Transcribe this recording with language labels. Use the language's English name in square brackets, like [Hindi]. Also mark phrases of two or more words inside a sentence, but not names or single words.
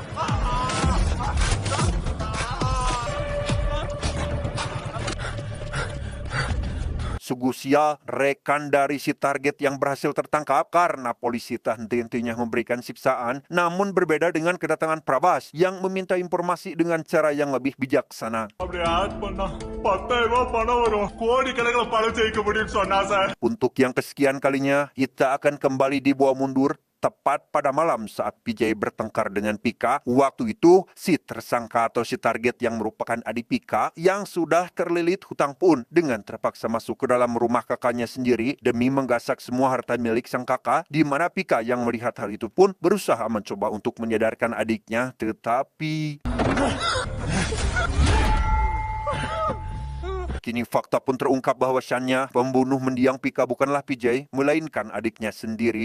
[Indonesian] Sungguh sial rekan dari si target yang berhasil tertangkap karena polisi tak henti-hentinya memberikan siksaan, namun berbeda dengan kedatangan Prabas yang meminta informasi dengan cara yang lebih bijaksana. [Tamil] அப்படி ஆட் பண்ணா 10,000 ரூபாய் பணம் வரும். கோடிக்கணக்கில் பணம் ஜெயிக்க முடியும்னு சொன்னா சார். [Indonesian] Untuk yang kesekian kalinya, kita akan kembali dibawa mundur tepat pada malam saat PJ bertengkar dengan Pika. Waktu itu, si tersangka atau si target yang merupakan adik Pika yang sudah terlilit hutang pun dengan terpaksa masuk ke dalam rumah kakaknya sendiri demi menggasak semua harta milik sang kakak, di mana Pika yang melihat hal itu pun berusaha mencoba untuk menyadarkan adiknya, tetapi kini fakta pun terungkap bahwasannya pembunuh mendiang Pika bukanlah PJ, melainkan adiknya sendiri.